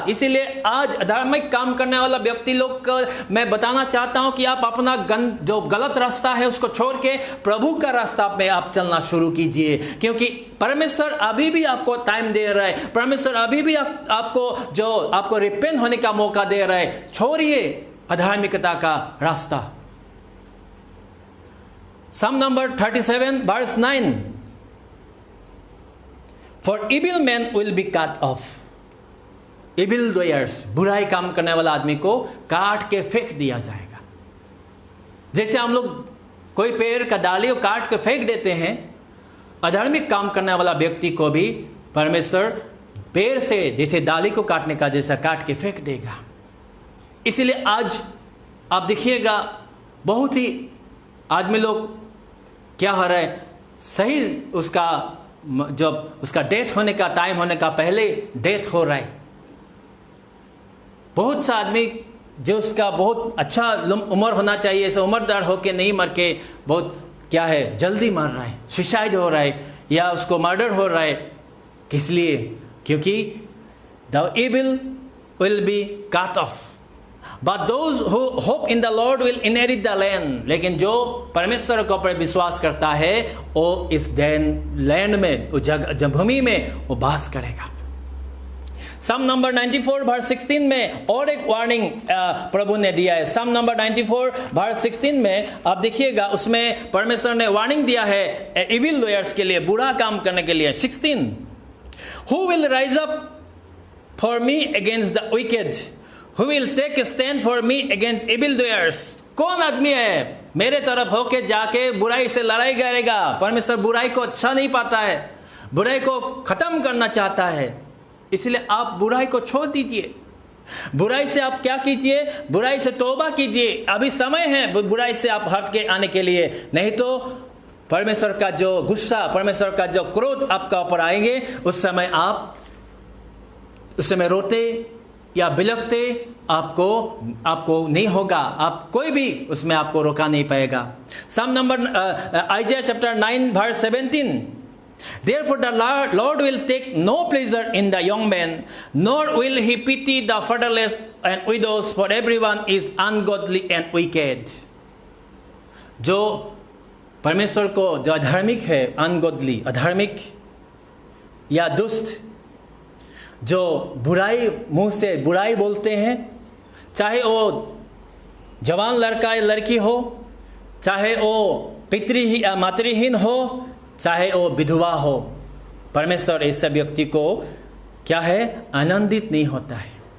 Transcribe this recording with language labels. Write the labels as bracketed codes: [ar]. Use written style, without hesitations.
[hi] इसीलिए आज अधार्मिक काम करने वाला व्यक्ति लोग को मैं बताना चाहता हूं कि आप अपना जो गलत रास्ता है उसको छोड़ के प्रभु का रास्ता में आप चलना शुरू कीजिए, क्योंकि परमेश्वर अभी भी आपको टाइम दे रहा है। परमेश्वर अभी भी आपको रिपेंट होने का मौका दे रहा है। छोड़िए अधार्मिकता का रास्ता। [en] Psalm number 37 verse 9, for evil men will be cut off. Evil doers, [hi] बुराई काम करने वाला आदमी को काट के फेंक दिया जाएगा। जैसे हम लोग कोई पेड़ का डाली को काट के फेंक देते हैं, अधार्मिक काम करने वाला व्यक्ति को भी परमेश्वर पेड़ से जैसे डाली को काटने का जैसा काट के फेंक देगा। इसीलिए आज आप देखिएगा बहुत ही आदमी लोग क्या हो रहा है, सही उसका जब उसका डेथ होने का टाइम होने का पहले डेथ हो रहा है। बहुत सा आदमी जो उसका बहुत अच्छा उम्र होना चाहिए, ऐसे उम्रदार होके नहीं मर के बहुत क्या है जल्दी मर रहा है, सुसाइड हो रहा है या उसको मर्डर हो रहा है। किस लिए? [en] क्योंकि the evil will be cut off, but those who hope in the Lord will inherit the land। [hi] लेकिन जो परमेश्वर के ऊपर विश्वास करता है वो इस लैंड में, भूमि में वो वास करेगा। Psalm नंबर 94 वर्स 16 में और एक वार्निंग प्रभु ने दिया है। Psalm नंबर 94 वर्स 16 में आप देखिएगा, उसमें परमेश्वर ने वार्निंग दिया है इविल डूयर्स के लिए, बुरा काम करने के लिए। [en] 16, who will rise up for me against the wicked, who will take a stand for me against evil doers। [hi] कौन आदमी है मेरे तरफ होके जाके बुराई से लड़ाई करेगा? परमेश्वर बुराई को अच्छा नहीं पाता है, बुराई को खत्म करना चाहता है। इसलिए आप बुराई को छोड़ दीजिए। बुराई से आप क्या कीजिए? बुराई से तौबा कीजिए। अभी समय है बुराई से आप हट के आने के लिए, नहीं तो परमेश्वर का जो गुस्सा, परमेश्वर का जो क्रोध आपका ऊपर आएंगे, उस समय रोते या बिलखते आपको नहीं होगा, आप कोई भी उसमें आपको रोका नहीं पाएगा। Psalm number आइज़ाया chapter 9 verse 17, [en] Therefore the Lord will take no pleasure in the young men, nor will he pity the fatherless and widows, for everyone is ungodly and wicked. [hi] जो परमेश्वर को जो अधार्मिक है, अनगोडली, अधार्मिक या दुष्ट, जो बुराई मुंह से बुराई बोलते हैं, चाहे वो जवान लड़का या लड़की हो, चाहे वो मातृहीन हो, चाहे वो विधवा हो, परमेश्वर ऐसे व्यक्ति को क्या है, आनंदित नहीं होता है।